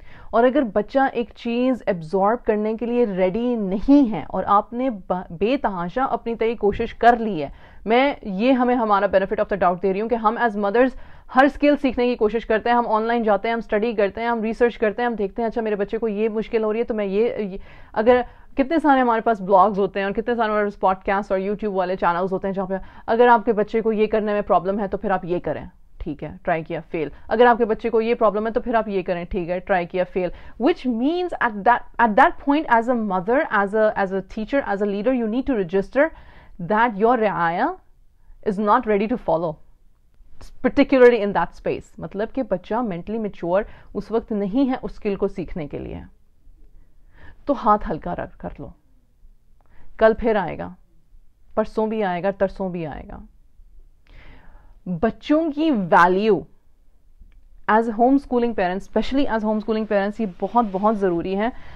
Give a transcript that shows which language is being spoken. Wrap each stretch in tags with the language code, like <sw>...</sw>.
<ur>اور اگر بچہ ایک چیز ایبزارب کرنے کے لیے ریڈی نہیں ہے اور آپ نے بے تحاشا اپنی طرح کوشش کر لی ہے, میں یہ ہمارا بینیفٹ آف دا ڈاؤٹ دے رہی ہوں کہ ہم ایز مدرز ہر اسکل سیکھنے کی کوشش کرتے ہیں, ہم آن لائن جاتے ہیں, ہم اسٹڈی کرتے ہیں, ہم ریسرچ کرتے ہیں, ہم دیکھتے ہیں اچھا میرے بچے کو یہ مشکل ہو رہی ہے تو میں یہ اگر کتنے سارے ہمارے پاس بلاگز ہوتے ہیں اور کتنے سارے ہمارے پاس پوڈ کاسٹ اور یوٹیوب والے چینلز ہوتے ہیں جہاں پہ اگر آپ کے بچے کو یہ کرنے میں پرابلم ہے تو پھر آپ یہ کریں, ٹھیک ہے, ٹرائی کیا فیل. اگر آپ کے بچے کو یہ پرابلم ہے تو پھر آپ یہ کریں, ٹھیک ہے, ٹرائی کیا فیل.</ur> <en>Which means at that point as a mother, as a teacher, as a leader, you need to register that your رعایا is not ready to follow, particularly in that space.</en> <ur>مطلب کہ بچہ</ur> <en>mentally mature</en> <ur>اس وقت نہیں ہے اس skill کو سیکھنے کے لیے. تو ہاتھ ہلکا رکھ کر لو, کل پھر آئے گا, پرسوں بھی آئے گا, ترسوں بھی آئے گا. بچوں کی value as home schooling parents, especially as home schooling parents, یہ بہت بہت ضروری ہے.</ur>